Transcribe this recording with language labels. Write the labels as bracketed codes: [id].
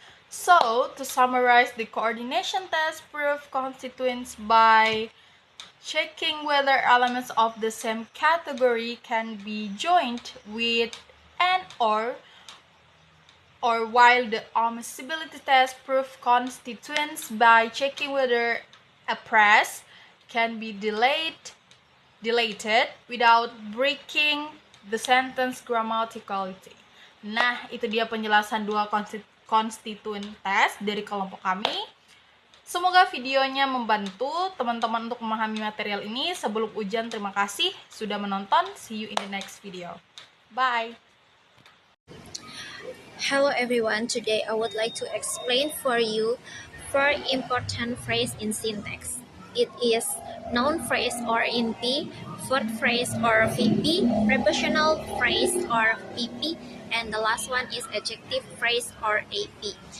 [en] So, to summarize the coordination test, prove constituents by checking whether elements of the same category can be joined with and or while the omiscibility test, prove constituents by checking whether a phrase can be deleted without breaking the sentence grammaticality. [id] Nah, itu dia penjelasan dua konstituen test dari kelompok kami. Semoga videonya membantu teman-teman untuk memahami material ini. Sebelum ujian, terima kasih sudah menonton. [en] See you in the next video. Bye! Hello everyone, today I would like to explain for you 4 important phrase in syntax. It is noun phrase or NP, verb phrase or VP, prepositional phrase or PP, and the last one is adjective phrase or AP.